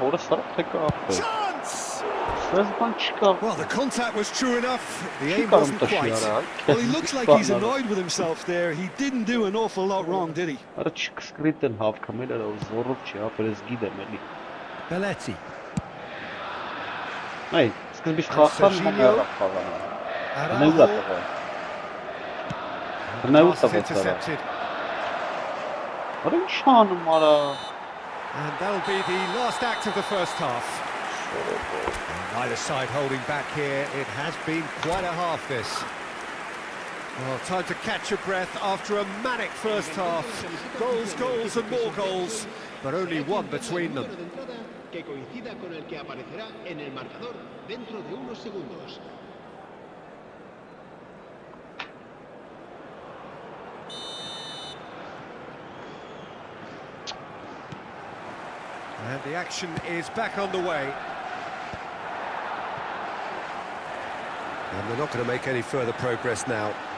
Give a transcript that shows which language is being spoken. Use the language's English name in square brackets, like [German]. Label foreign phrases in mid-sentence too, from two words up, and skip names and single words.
[English] Well, the contact was true enough. The aim wasn't quite. Well, he looks like he's annoyed with himself there. He didn't do an awful lot wrong, did he? Belletti. [Armenian] Hey, սկզբից խախտան [English] intercepted. And that'll be the last act of the first half. Neither side holding back here. It has been quite a half, this. Well, time to catch your breath after a manic first half. Goals, goals and more goals, but only one between them. [Spanish] Que coincida con el que aparecerá en el marcador dentro de unos segundos. [English] And the action is back on the way. And they're not going to make any further progress now.